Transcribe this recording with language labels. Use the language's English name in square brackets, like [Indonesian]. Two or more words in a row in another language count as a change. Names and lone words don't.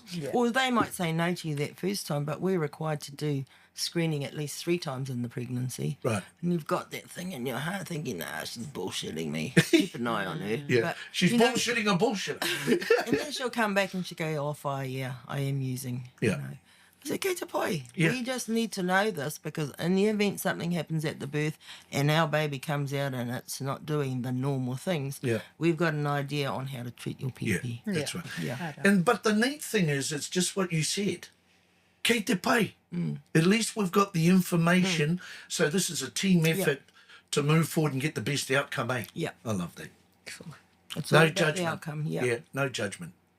[English] Well, they might say no to you that first time, but we're required to do screening at least 3 times in the pregnancy. Right. And you've got that thing in your heart thinking, nah, she's bullshitting me. Keep an eye on her. Yeah. But, She's you know, bullshitting a bullshit. and then she'll come back and she'll go, oh, fire, yeah, I am using. Yeah. You know. I said, [Māori] Kei te pai. [English] Yeah. We just need to know this because in the event something happens at the birth and our baby comes out and it's not doing the normal things, Yeah. we've got an idea on how to treat your Yeah, PP. that's right. Yeah. But the neat thing is, it's just what you said. [Māori] Kei te pai. [English] At least we've got the information. So this is a team effort to move forward and get the best outcome, Yeah. I love that. It's No all about the judgment. outcome. Yeah. No judgment.